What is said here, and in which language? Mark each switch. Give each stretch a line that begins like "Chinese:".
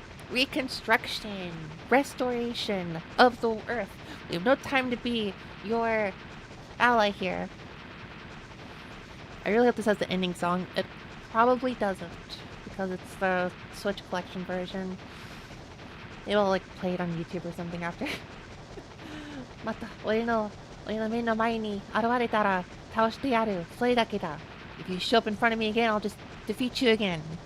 English: reconstruction, restoration of the earth. We have no time to be your ally here. I really hope this has the ending song. It probably doesn't, because it's the Switch Collection version. They will like play it on YouTube or something after.
Japanese: また俺の目の前に現れたら倒してやる。それだけだ。
English: If you show up in front of me again, I'll just defeat you again.